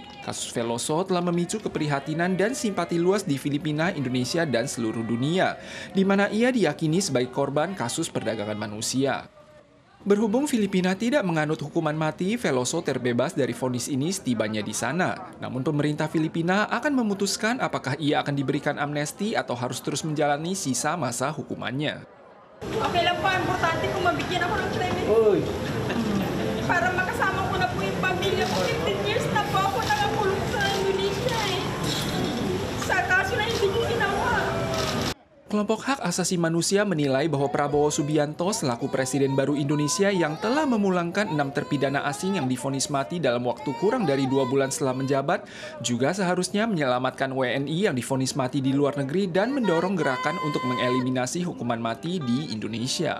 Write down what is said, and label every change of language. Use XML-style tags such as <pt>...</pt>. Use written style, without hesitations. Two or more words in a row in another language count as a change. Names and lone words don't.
<id>Kasus Veloso telah memicu keprihatinan dan simpati luas di Filipina, Indonesia, dan seluruh dunia, di mana ia diyakini sebagai korban kasus perdagangan manusia. Berhubung Filipina tidak menganut hukuman mati, Veloso terbebas dari vonis ini setibanya di sana. Namun pemerintah Filipina akan memutuskan apakah ia akan diberikan amnesti atau harus terus menjalani sisa masa hukumannya.</id> <tl>Okay lang po, importante kung mabigyan ako ng clemency. Para makasama ko na po yung pamilya ko. 15 years na po ako nakakulong sa Indonesia eh. Sa kaso na hindi ko ginawa.</tl> <id>Kelompok hak asasi manusia menilai bahwa Prabowo Subianto selaku Presiden baru Indonesia yang telah memulangkan 6 terpidana asing yang divonis mati dalam waktu kurang dari 2 bulan setelah menjabat, juga seharusnya menyelamatkan WNI yang divonis mati di luar negeri dan mendorong gerakan untuk mengeliminasi hukuman mati di Indonesia.</id>